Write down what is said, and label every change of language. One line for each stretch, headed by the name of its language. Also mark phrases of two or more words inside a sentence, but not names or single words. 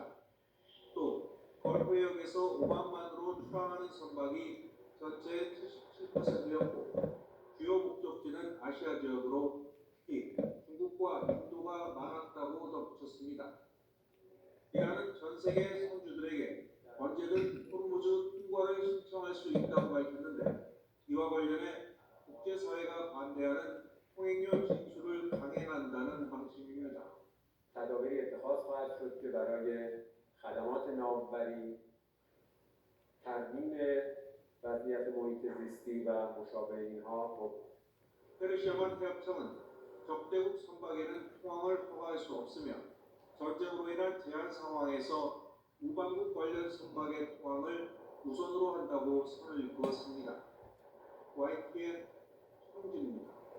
Korean: 또 걸프해역에서 오만만으로 출항하는 선박이 전체의 77%였고 주요 목적지는 아시아 지역으로 특히 중국과 인도가 많았다고 덧붙였습니다. 이란은 전 세계 선주들에게 언제든 호르무즈 통과를 신청할 수 있다고 밝혔는데 이와 관련해 국제사회가 반대하는 통행료 징수를 강행한다는 방침입니다.
Persian: تدابیری اتخاذ خواهد شد که برای خدمات ناوبری ترمیم وضعیت محیط زیستی و مشابه اینها
Korean: 페르시아만 해협청은 적대국 선박에는 포항을 허가할 수 없으며 전쟁으로 인한 제한 상황에서 우방국 관련 선박의 포항을 우선으로 한다고 선을 그었습니다. YTN 송진입니다.